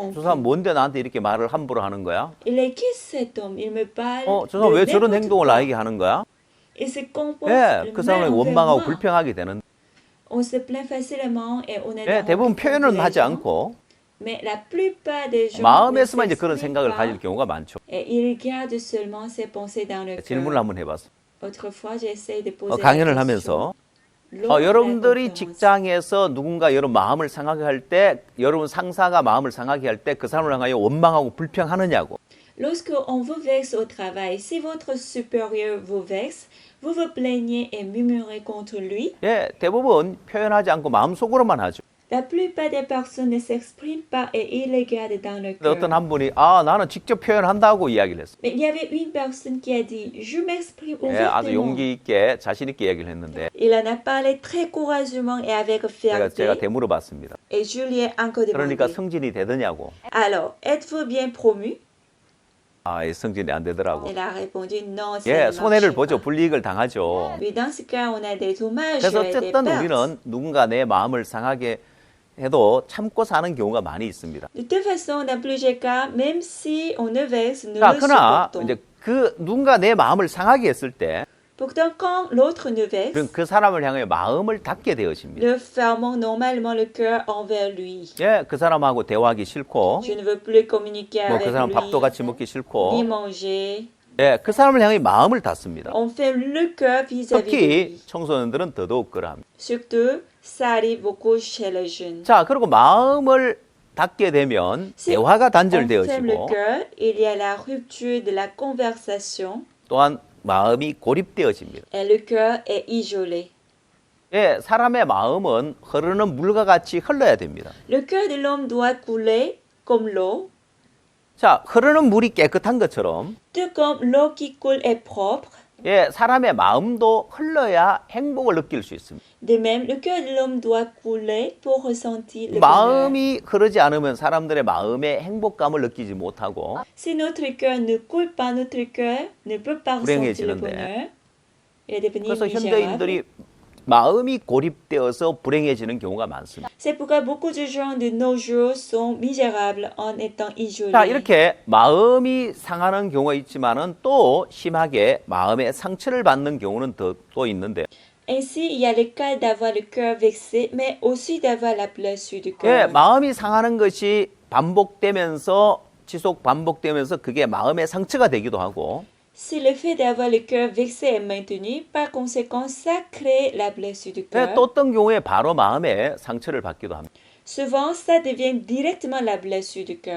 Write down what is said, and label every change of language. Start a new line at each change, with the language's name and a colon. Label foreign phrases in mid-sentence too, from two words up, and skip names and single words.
Korean: 저 사람
French: rancœurs.
Korean: 뭔데 나한테 이렇게 말을 함부로 하는 거야?
French: Il est qui cet homme? Il me parle
Korean: 저 사람
French: de
Korean: 왜 저런
French: n'importe
Korean: 행동을
French: quoi.
Korean: 나에게 하는 거야?
French: Il se comporte
Korean: 예, 그
French: mal
Korean: 사람을
French: envers
Korean: 원망하고
French: moi.
Korean: 불평하게 되는.
French: On se plaint facilement et on a
Korean: 예,
French: des
Korean: 대부분
French: rancœurs
Korean: 표현은
French: contre les
Korean: 하지
French: gens.
Korean: 않고
French: Mais la plupart des gens ne
Korean: 마음에서만 이제 그런
French: s'expriment
Korean: 생각을
French: pas
Korean: 가질 경우가 많죠.
French: et ils gardent seulement ses pensées dans le
Korean: 질문을
French: cœur.
Korean: 한번 해봤어.
French: Autrefois, j'essaie de poser la
Korean: 강연을
French: question.
Korean: 하면서
French: Lors de la
Korean: 여러분들이
French: conférence.
Korean: 직장에서 누군가 여러분 마음을 상하게 할 때, 여러분 상사가 마음을 상하게 할 때 그 사람을 향하여 원망하고 불평하느냐고.
French: Lorsque on vous vexe au travail, si votre supérieur vous vexe, vous vous plaignez et murmurez contre lui.
Korean: 예, 대부분 표현하지 않고 마음속으로만 하죠.
French: La plupart des personnes ne s'expriment pas et ils les gardent dans le
Korean: 근데
French: cœur.
Korean: 어떤 한 분이 나는 직접 표현한다고 이야기를 했어요.
French: Mais il y avait une personne qui a dit, je m'exprime
Korean: 예, 아주
French: ouvertement.
Korean: 용기 있게 자신 있게 이야기를 했는데
French: Il en a parlé très courageusement et avec
Korean: 제가
French: fierté.
Korean: 되물어봤습니다.
French: Et je lui ai encore demandé.
Korean: 그러니까 승진이 되더냐고.
French: Alors, êtes-vous bien promu?
Korean: 이 승진이 안 되더라고.
French: Il a répondu non, ça
Korean: 예,
French: ne
Korean: 손해를
French: marche
Korean: 보죠.
French: pas.
Korean: 불이익을 당하죠.
French: Oui, dans ce cas, on a des dommages
Korean: 그래서
French: et des
Korean: 어쨌든
French: pertes.
Korean: 우리는 누군가 내 마음을 상하게 해도 참고 사는 경우가 많이 있습니다.
French: De toute façon, dans plusieurs cas, même si on ne vexe, nous
Korean: 자,
French: le
Korean: 그러나
French: supportons.
Korean: 이제 그 누군가 내 마음을 상하게 했을 때
French: Pourtant, quand l'autre nous vexe,
Korean: 그럼 그 사람을 향해 마음을 닫게 되어집니다.
French: nous fermons normalement le cœur envers lui.
Korean: 예, 그 사람하고 대화하기 싫고,
French: Je ne veux plus communiquer
Korean: 뭐
French: avec
Korean: 그 사람
French: lui,
Korean: 밥도 같이 먹기
French: ni
Korean: 싫고,
French: manger.
Korean: 예, 그 사람을 향해 마음을 닫습니다.
French: On ferme le cœur vis-à-vis de
Korean: 특히
French: lui.
Korean: 청소년들은 더더욱 그러합니다.
French: Surtout, ça arrive beaucoup chez les jeunes.
Korean: 자, 그리고 마음을 닫게 되면
French: Si
Korean: 대화가
French: on ferme le
Korean: 단절되어지고
French: cœur, il y a la rupture de la conversation
Korean: 또한 마음이 고립되어집니다.
French: et le cœur est isolé.
Korean: 예, 사람의 마음은 흐르는 물과 같이 흘러야 됩니다.
French: Le cœur de l'homme doit couler comme l'eau.
Korean: 자, 흐르는 물이 깨끗한 것처럼
French: Tout comme l'eau qui coule est propre,
Korean: 예, 사람의 마음도 흘러야 행복을 느낄 수 있습니다.
French: de même, le cœur de l'homme doit couler pour ressentir le bonheur.
Korean: 마음이 흐르지 않으면 사람들의 마음의 행복감을 느끼지 못하고
French: Si notre cœur ne coule pas, notre cœur ne peut pas ressentir le
Korean: 불행해지는데.
French: bonheur. Il va devenir
Korean: 그래서
French: misérable.
Korean: 현대인들이 마음이 고립되어서 불행해지는 경우가 많습니다.
French: C'est pourquoi beaucoup de gens de nos jours sont misérables en étant isolés.
Korean: 자, 이렇게 마음이 상하는 경우가 있지만은 또 심하게 마음의 상처를 받는 경우는 또 있는데,
French: Ainsi, il y a le cas d'avoir le cœur vexé, mais aussi d'avoir la blessure du
Korean: 예,
French: cœur.
Korean: 마음이 상하는 것이 지속 반복되면서 그게 마음의 상처가 되기도 하고,
French: Si le fait d'avoir le cœur vexé est maintenu, par conséquent, ça crée la blessure du
Korean: 예,
French: cœur.
Korean: 또 어떤 경우에 바로 마음의 상처를 받기도 합니다.
French: Souvent, ça devient directement la blessure du cœur.